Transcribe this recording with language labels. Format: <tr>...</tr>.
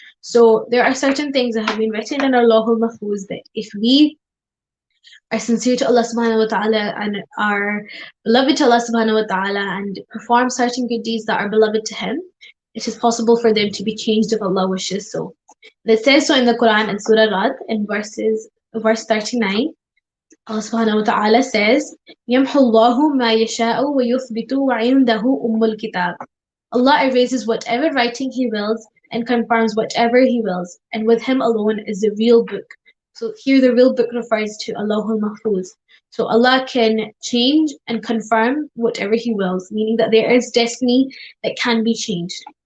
<en>So there are certain things that have been written in our Lawh al-Mahfuz that if we are sincere to Allah subhanahu wa ta'ala and are beloved to Allah subhanahu wa ta'ala and perform certain good deeds that are beloved to Him, it is possible for them to be changed if Allah wishes so. And it says so in the Quran in Surah Rad in verse 39.</en> <ar>Allah subhanahu wa ta'ala says, يَمْحُ اللَّهُ مَا يَشَاءُ وَيُثْبِتُ وَعِنْدَهُ أُمُّ الْكِتَابِ.</ar> <en>Allah erases whatever writing He wills and confirms whatever He wills, and with Him alone is the real book. So here the real book refers to Lawh al-Mahfuz. So Allah can change and confirm whatever He wills, meaning that there is destiny that can be changed.</en>